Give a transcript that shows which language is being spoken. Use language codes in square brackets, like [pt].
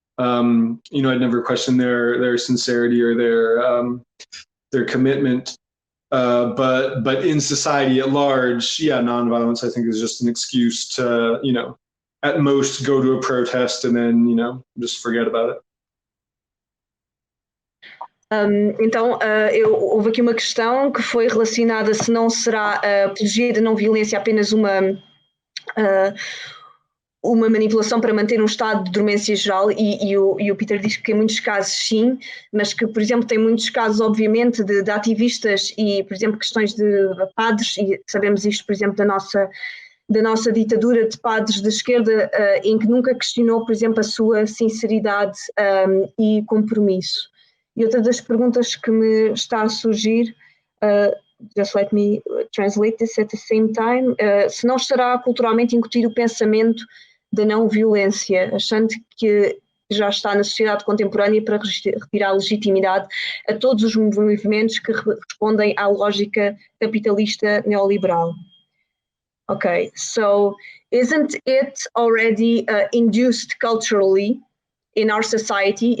[en] I'd never question their sincerity or their commitment. But in society at large, nonviolence I think is just an excuse to at most go to a protest and then just forget about it. [pt] Então, houve aqui uma questão que foi relacionada se não será a apologia da não-violência apenas uma manipulação para manter um estado de dormência geral, e o Peter diz que em muitos casos sim, mas que, por exemplo, tem muitos casos, obviamente, de ativistas e, por exemplo, questões de padres, e sabemos isto, por exemplo, da nossa da nossa ditadura de padres de esquerda, em que nunca questionou, por exemplo, a sua sinceridade e compromisso. E outra das perguntas que me está a surgir, [en] just let me translate this at the same time, [pt] se não estará culturalmente incutido o pensamento da não violência, achando que já está na sociedade contemporânea para retirar legitimidade a todos os movimentos que respondem à lógica capitalista neoliberal. [en] Okay, so isn't it already induced culturally in our society?